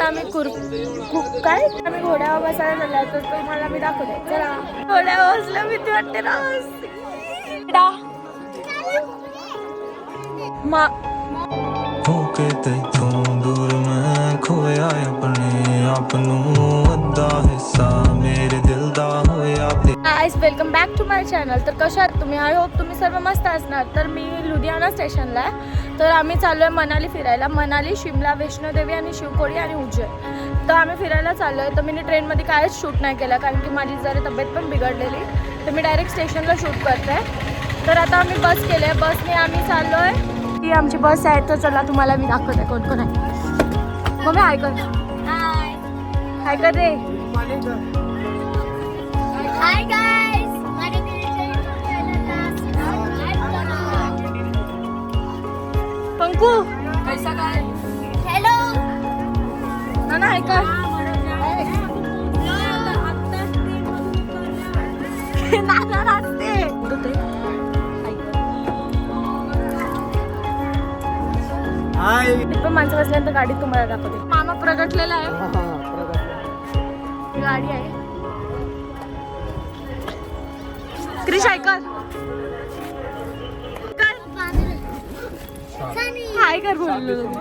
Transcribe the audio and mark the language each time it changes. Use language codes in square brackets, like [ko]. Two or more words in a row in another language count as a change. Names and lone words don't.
[mr] आम्ही काय आम्ही घोड्यावर बसायला झाला तर तुम्हाला मी दाखवते. चला घोड्यावर बसलं भीती वाटते ना. [pa] ਹੋਕੇ ਤੈਥੋਂ ਦੂਰ ਮੈਂ ਖੋਇਆ ਆਪਣੇ ਆਪ ਨੂੰ ਅੱਧਾ ਹਿੱਸਾ ਮੇਰੇ ਦਿਲ ਦਾ ਹੋਇਆ ਪੇ. [en] Guys welcome back to my channel. [mr] तर कशा आहात तुम्ही? [en] I hope [mr] तुम्ही सर्व मस्त असणार. तर मी लुधियाना स्टेशनला आहे. तर आम्ही चाललो आहे मनाली फिरायला. मनाली, शिमला, वैष्णोदेवी आणि शिवकोडी आणि उज्जैन. तर आम्ही फिरायला चाललो आहे. तर मी ट्रेनमध्ये काहीच शूट नाही केलं कारण की माझी जरा तब्येत पण बिघडलेली. तर मी डायरेक्ट स्टेशनला शूट करते आहे. तर आता आम्ही बस केलं आहे. बसने आम्ही चाललो आहे. ही आमची बस आहे. तर चला तुम्हाला मी दाखवते कोण कोण आहे. मग हाय कर. हाय कर रे. [en] Hi guys, [mr] पंकू कैसा काय? [en] Hello. [mr] ना हाय कर. ना रास्ते हाय. पण माणसं बसल्यानंतर गाडीत तुम्हाला दाखवते. मामा प्रगटलेला आहे. गाडी आहे. क्रिश ऐकर हाय कर बोललो.